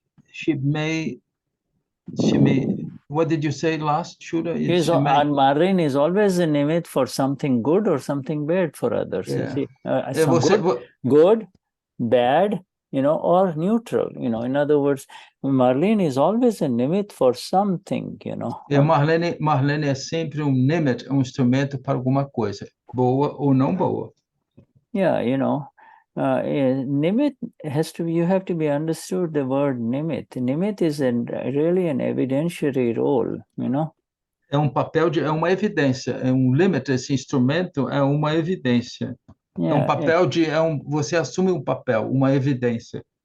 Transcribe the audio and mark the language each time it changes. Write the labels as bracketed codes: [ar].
[en] she may, what did you say last, Shuddha? And Marlene is always a nimit for something good or something bad for others. Yeah. You see, good, bad, or neutral. In other words, Marlene is always a nimit for something. [pt] Marlene é sempre nimit, instrumento para alguma coisa, boa ou não boa. [en] Yeah, nimit you have to be understood the word nimit. Nimit is really an evidentiary role, [pt] É papel é uma evidência, é limit, esse instrumento é uma evidência. [en] Yeah, [pt] é papel você assume papel, uma evidência.